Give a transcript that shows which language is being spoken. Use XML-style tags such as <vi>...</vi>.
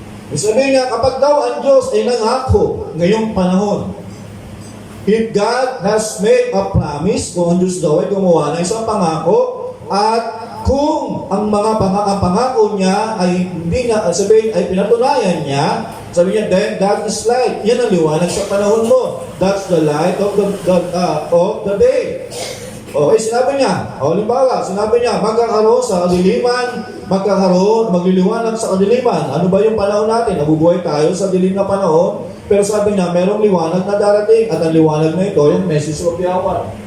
<tl>Ibig sabihin niya, kapag daw ang Diyos ay nangako ngayong panahon,</tl> <en>if God has made a promise,</en> <tl>kung ang Diyos daw ay gumawa ng isang pangako, at kung ang mga pangako niya ay hindi na, sabihin, ay pinatunayan niya, sabi niya,</tl> <en>then that is light.</en> <tl>Yan ang liwanag sa panahon mo.</tl> <en>That's the light of the day.</en> <tl>Okay, sinabi niya, halimbawa, sinabi niya, magkakaroon sa kadiliman, magliliwanag sa kadiliman. Ano ba yung panahon natin? Nabubuhay tayo sa dilim na panahon, pero sabi niya, merong liwanag na darating, at ang liwanag na ito, yung</tl> <en>message of the hour.</en>